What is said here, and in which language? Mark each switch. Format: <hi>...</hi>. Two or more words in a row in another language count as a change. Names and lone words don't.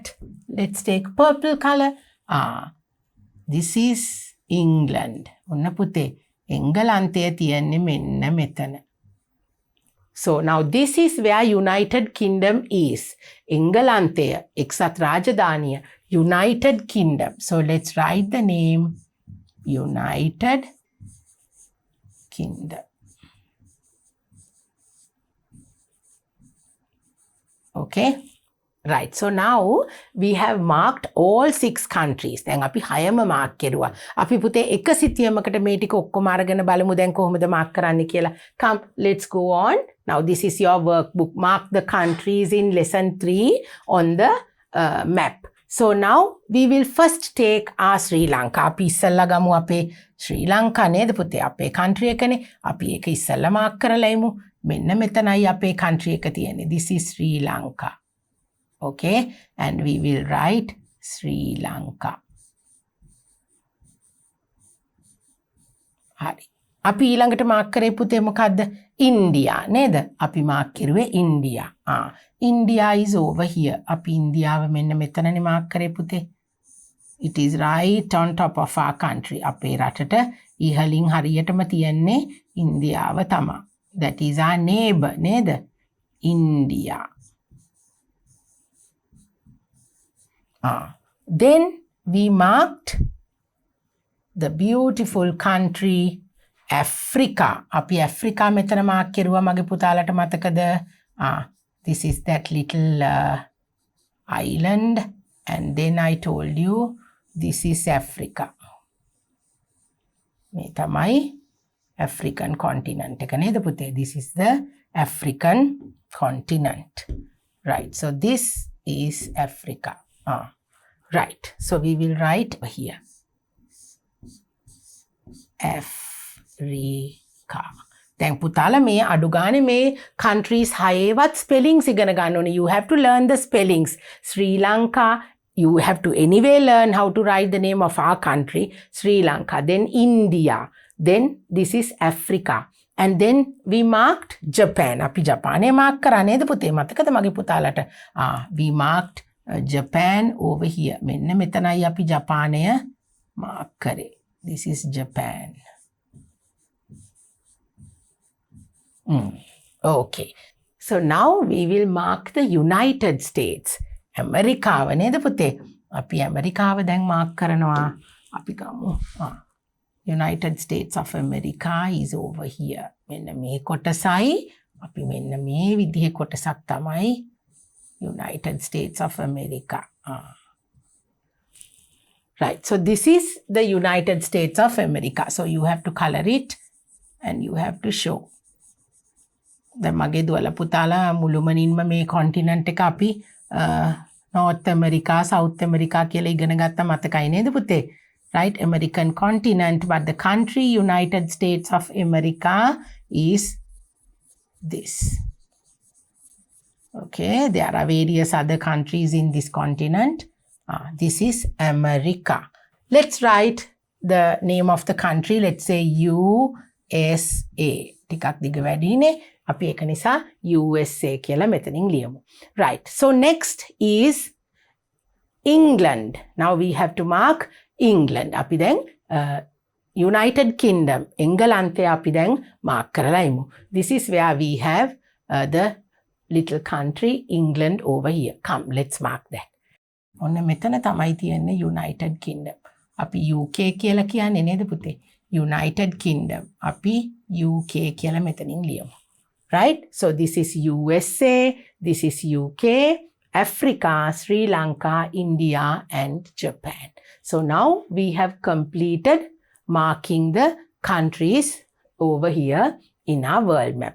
<en>Let's take purple color. This is England.</en> <si>ඔන්න පුතේ එංගලන්තය තියෙන්නේ මෙන්න මෙතන.</si> <en>So now this is where United Kingdom is.</en> <si>එංගලන්තය එක්සත් රාජධානිය United Kingdom.</si> <en>So let's write the name United Kingdom. Okay. Right. So now we have marked all 6 countries.</en> <si>දැන් අපි 6ම mark කරුවා. අපි පුතේ එක සිතියමකට මේ ටික ඔක්කොම අරගෙන බලමු දැන් කොහොමද mark කරන්න කියලා.</si> <en>Come, let's go on. Now this is your workbook. Mark the countries in lesson 3 on the map. So now we will first take our Sri Lanka.</en> <si>අපි ඉස්සල්ලා ගමු අපේ ශ්‍රී ලංකා නේද පුතේ අපේ country එකනේ. අපි ඒක ඉස්සල්ලා mark කරලා ඉමු. මෙන්න මෙතනයි අපේ country එක තියෙන්නේ.</si> <en>This is Sri Lanka. Okay, and we will write Sri Lanka.</en> <si>හරි. අපි ඊළඟට මාක් කරේ පුතේ මොකද්ද? India නේද? අපි මාක් කරුවේ India.</si> <en>India is over here.</en> <si>අපි ඉන්දියාව මෙන්න මෙතනනේ මාක් කරේ පුතේ.</si> <en>It is right on top of our country.</en> <si>අපේ රටට ඉහළින් හරියටම තියන්නේ ඉන්දියාව තමයි.</si> <en>That is our neighbor නේද? India. Then we marked the beautiful country Africa.</en> <si>අපි Africa මෙතන mark කරුවා මගේ පුතාලට මතකද?</si> <en>This is that little island and then I told you this is Africa.</en> <si>මේ තමයි</si> <en>African continent</en> <si>එක නේද පුතේ?</si> <en>This is the African continent. Right. So this is Africa. Right. So we will write here. Africa. America.</en> <si>දැන් පුතාලා මේ අඩු ගානේ මේ countries 6වත් spellings ඉගෙන ගන්න ඕනේ.</si> <en>You have to learn the spellings. Sri Lanka, you have to anyway learn how to write the name of our country, Sri Lanka. Then India. Then this is Africa. And then we marked Japan.</en> <si>අපි ජපානය mark කරා නේද පුතේ? මතකද මගේ පුතාලට?</si> <en>We marked Japan over here.</en> <si>මෙන්න මෙතනයි අපි ජපානය mark කරේ.</si> <en>This is Japan. Okay. So now we will mark the United States.</en> <si>ඇමරිකාව නේද පුතේ? අපි ඇමරිකාව දැන් mark කරනවා. අපි ගමු.</si> <en>United States of America is over here.</en> <si>මෙන්න මේ කොටසයි අපි මෙන්න මේ විදිහේ කොටසක් තමයි United States of America.</si> <en>Right. So this is the United States of America. So you have to color it and you have to show.</en> <si>දැන් මගේ දුවලා පුතාලා මුළුමනින්ම මේ කොන්ටිනන්ට් එක අපි North America, South America කියලා ඉගෙන ගත්ත මතකයි නේද පුතේ?</si> <en>Right, American continent, but the country United States of America is this. Okay, there are various other countries in this continent. This is America. Let's write the name of the country. Let's say USA.</en> <si>ටිකක් දිග වැඩිනේ. අපි ඒක නිසා USA කියලා මෙතනින් ලියමු.</si> <en>Right. So next is England. Now we have to mark England.</en> <si>අපි දැන් United Kingdom. එංගලන්තය අපි දැන් mark කරලා ඉමු.</si> <en>This is where we have the little country England over here. Come, let's mark that.</en> <si>ඔන්න මෙතන තමයි තියෙන්නේ United Kingdom. අපි UK කියලා කියන්නේ නේද පුතේ? United Kingdom. අපි UK කියලා මෙතනින් ලියමු.</si> <en>Right? So this is USA, this is UK, Africa, Sri Lanka, India, and Japan. So now we have completed marking the countries over here in our world map.</en>